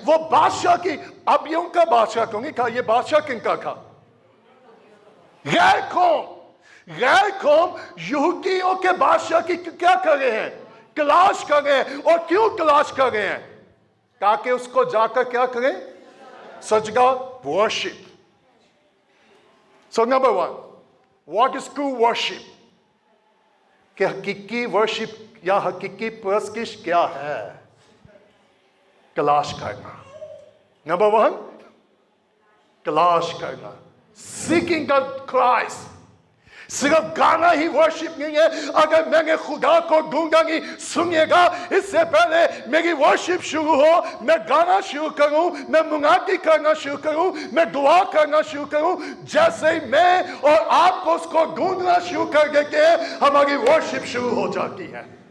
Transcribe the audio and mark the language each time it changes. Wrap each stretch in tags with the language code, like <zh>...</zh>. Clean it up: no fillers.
<ur>وہ بادشاہ کی, اب یہ ان کا بادشاہ کیوں نہیں تھا, یہ بادشاہ کن کا تھا؟ غیر قوم. غیر قوم یہودیوں کے بادشاہ کی کیا کر رہے ہیں؟ تلاش کر رہے ہیں. اور کیوں تلاش کر رہے ہیں؟ تاکہ اس کو جا کر کیا کریں؟ سجدہ, worship.</ur> <en>number 1, what is true worship?</en> <ur>کہ حقیقی ورشپ یا حقیقی پرستش کیا ہے؟ تلاش کرنا. نمبر 1, تلاش کرنا.</ur> <en>Seeking the Christ.</en> <ur>صرف گانا ہی ورشپ نہیں ہے. اگر میں نے خدا کو ڈھونڈا نہیں, سنیے گا, اس سے پہلے میری ورشپ شروع ہو, میں گانا شروع کروں, میں منادی کرنا شروع کروں, میں دعا کرنا شروع کروں, جیسے ہی میں اور آپ کو اس کو ڈھونڈنا شروع کر دیتے ہیں ہماری ورشپ شروع ہو جاتی ہے.</ur>